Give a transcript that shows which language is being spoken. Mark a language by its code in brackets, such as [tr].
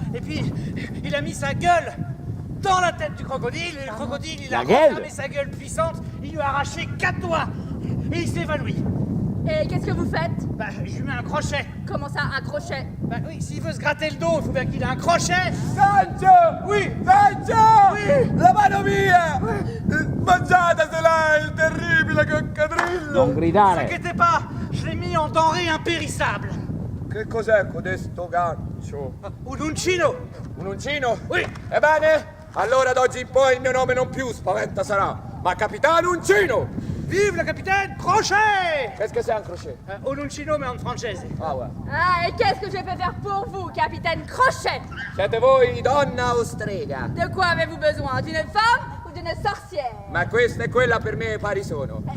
[fr] Et puis, il a mis sa gueule dans la tête du crocodile. Et le crocodile, il a refermé sa gueule puissante. Il lui a arraché 4 doigts. Et il s'est évanoui. Et qu'est-ce que vous faites? Bah, je lui mets un crochet. Comment ça, un crochet? Bah oui, s'il veut se gratter le dos, il faut bien qu'il ait un crochet. Sancho! Oui! Sancho! Oui! [it] La mano mia! Mangiatasela, il terribile coccodrillo! Non [fr] Ne [it] gridare. [fr] vous inquiétez pas, je l'ai mis en denrée impérissable. [it] Che cos'è codesto gancio? Un uncino. Un uncino? [fr] Oui. [it] Ebbene, allora d'oggi in poi il mio nome non più Spaventa sarà, ma Capitano Uncino! [fr] Vive le capitaine! Crochet! Qu'est-ce que c'est un crochet? Un uncino, mais en francese. Ah ouais. Ah, et qu'est-ce que je peux faire pour vous, capitaine Crochet? [it] Siete voi donna o strega? [fr] De quoi avez-vous besoin? D'une femme ou d'une sorcière? [it] Ma questa e quella per me pari sono.